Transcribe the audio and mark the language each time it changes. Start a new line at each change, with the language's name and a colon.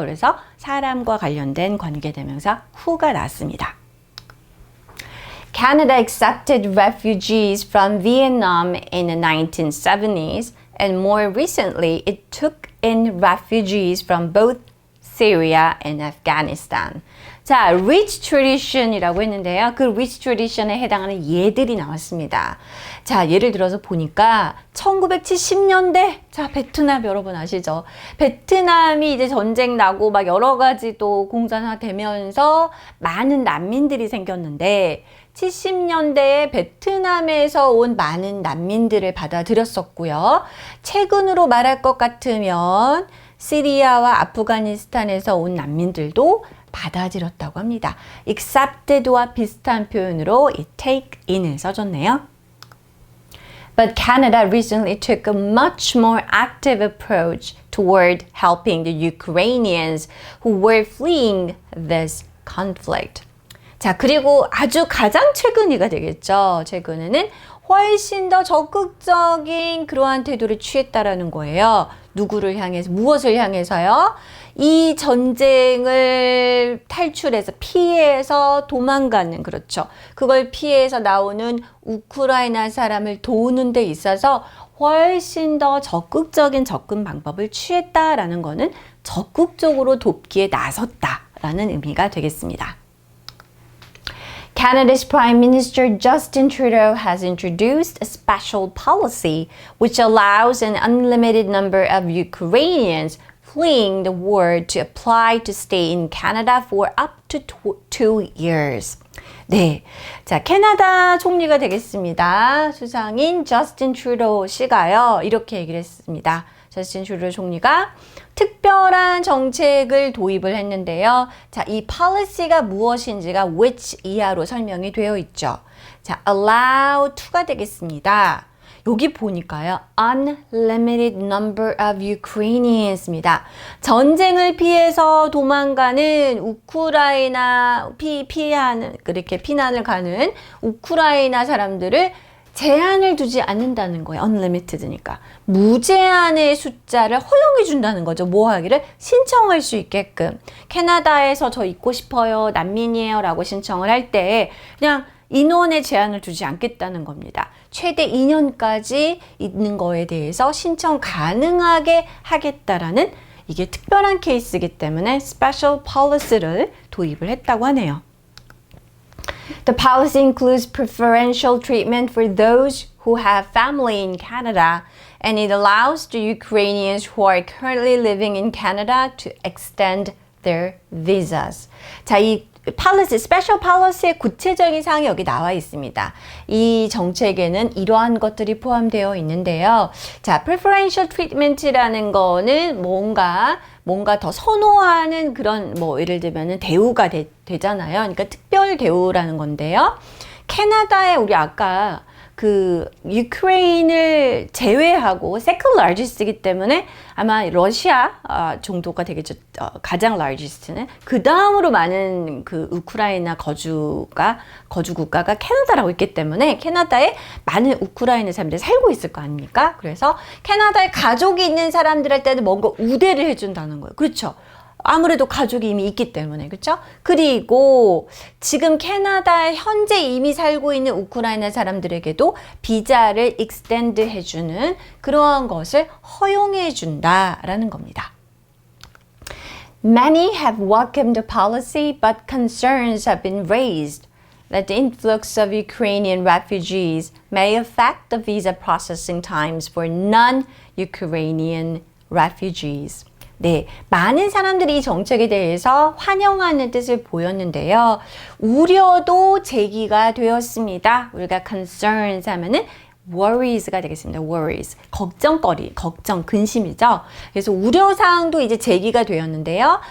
Korean: 그래서 사람과 관련된 관계대명사 who가 나왔습니다.
English: Canada accepted refugees from Vietnam in the 1970s, and more recently it took in refugees from both Syria and Afghanistan.
Korean: 자, rich tradition이라고 했는데요. 그 rich tradition에 해당하는 예들이 나왔습니다. 자, 예를 들어서 보니까 1970년대, 자, 베트남 여러분 아시죠? 베트남이 이제 전쟁 나고 막 여러 가지 또 공산화되면서 많은 난민들이 생겼는데 70년대에 베트남에서 온 많은 난민들을 받아들였었고요. 최근으로 말할 것 같으면 시리아와 아프가니스탄에서 온 난민들도 받아들였다고 합니다. accepted와 비슷한 표현으로 이 take in을 써줬네요.
English: But Canada recently took a much more active approach toward helping the Ukrainians who were fleeing this conflict.
Korean: 자, 그리고 아주 가장 최근이가 되겠죠. 최근에는 훨씬 더 적극적인 그러한 태도를 취했다라는 거예요. 누구를 향해서, 무엇을 향해서요? 이 전쟁을 탈출해서 피해서 도망가는, 그렇죠. 그걸 피해서 나오는 우크라이나 사람을 도우는 데 있어서 훨씬 더 적극적인 접근 방법을 취했다라는 거는 적극적으로 돕기에 나섰다라는 의미가 되겠습니다.
English: Canada's Prime Minister Justin Trudeau has introduced a special policy which allows an unlimited number of Ukrainians fleeing the war to apply to stay in Canada for up to 2 years.
Korean: 네, 자, 캐나다 총리가 되겠습니다. 수상인 저스틴 트루도 씨가요, 이렇게 얘기를 했습니다. 저스틴 트루도 총리가 특별한 정책을 도입을 했는데요. 자, 이 policy가 무엇인지가 which 이하로 설명이 되어 있죠. 자, allow to가 되겠습니다. 여기 보니까요. unlimited number of Ukrainians입니다. 전쟁을 피해서 도망가는 우크라이나 피하는 그렇게 피난을 가는 우크라이나 사람들을 제한을 두지 않는다는 거예요. unlimited니까. 무제한의 숫자를 허용해 준다는 거죠. 뭐 하기를? 신청할 수 있게끔. 캐나다에서 저 있고 싶어요. 난민이에요. 라고 신청을 할 때 그냥 인원의 제한을 두지 않겠다는 겁니다. 최대 2년까지 있는 거에 대해서 신청 가능하게 하겠다라는 이게 특별한 케이스이기 때문에 special policy를 도입을 했다고 하네요.
English: The policy includes preferential treatment for those who have family in Canada, and it allows the Ukrainians who are currently living in Canada to extend their visas.
Korean: 자, 이 policy, special policy의 구체적인 사항이 여기 나와 있습니다. 이 정책에는 이러한 것들이 포함되어 있는데요. 자, preferential treatment라는 거는 뭔가 더 선호하는 그런 뭐 예를 들면은 대우가 되잖아요. 그러니까 특별 대우라는 건데요. 캐나다에 우리 아까 그 유크레인을 제외하고 second largest이기 때문에 아마 러시아 정도가 되겠죠. 가장 largest는. 그 다음으로 많은 그 우크라이나 거주 국가가 캐나다라고 있기 때문에 캐나다에 많은 우크라이나 사람들이 살고 있을 거 아닙니까? 그래서 캐나다에 가족이 있는 사람들한테는 뭔가 우대를 해준다는 거예요. 그렇죠? 아무래도 가족이 이미 있기 때문에, 그렇죠? 그리고 지금 캐나다에 현재 이미 살고 있는 우크라이나 사람들에게도 비자를 extend 해주는 그러한 것을 허용해 준다라는 겁니다.
English: Many have welcomed the policy, but concerns have been raised that the influx of Ukrainian refugees may affect the visa processing times for non-Ukrainian refugees.
Korean: 네, 많은 사람들이 이 정책에 대해서 환영하는 뜻을 보였는데요. 우려도 제기가 되었습니다. 우리가 concerns 하면은 worries가 되겠습니다.
English: worries.
Korean: 걱정거리, 걱정, 근심이죠. 그래서 우려사항도 이제 제기가 되었는데요.